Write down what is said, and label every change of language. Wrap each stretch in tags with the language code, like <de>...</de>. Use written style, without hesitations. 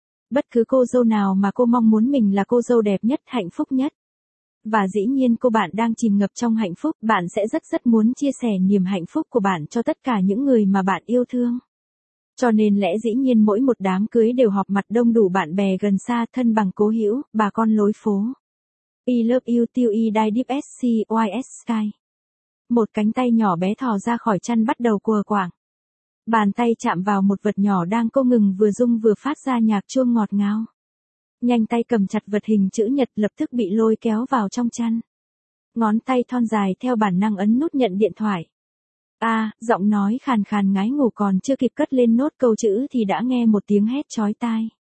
<vi>Bất cứ cô dâu nào mà cô mong muốn mình là cô dâu đẹp nhất, hạnh phúc nhất. Và dĩ nhiên cô bạn đang chìm ngập trong hạnh phúc, bạn sẽ rất rất muốn chia sẻ niềm hạnh phúc của bạn cho tất cả những người mà bạn yêu thương. Cho nên lẽ dĩ nhiên mỗi một đám cưới đều họp mặt đông đủ bạn bè gần xa, thân bằng cố hữu, bà con lối phố.</vi> <en>I love you till I die deep as sea wide as sky.</en> <vi>Một cánh tay nhỏ bé thò ra khỏi chăn bắt đầu quờ quảng. Bàn tay chạm vào một vật nhỏ đang co ngừng vừa rung vừa phát ra nhạc chuông ngọt ngào. Nhanh tay cầm chặt vật hình chữ nhật lập tức bị lôi kéo vào trong chăn. Ngón tay thon dài theo bản năng ấn nút nhận điện thoại. A, giọng nói khàn khàn ngái ngủ còn chưa kịp cất lên nốt câu chữ thì đã nghe một tiếng hét chói tai.</vi>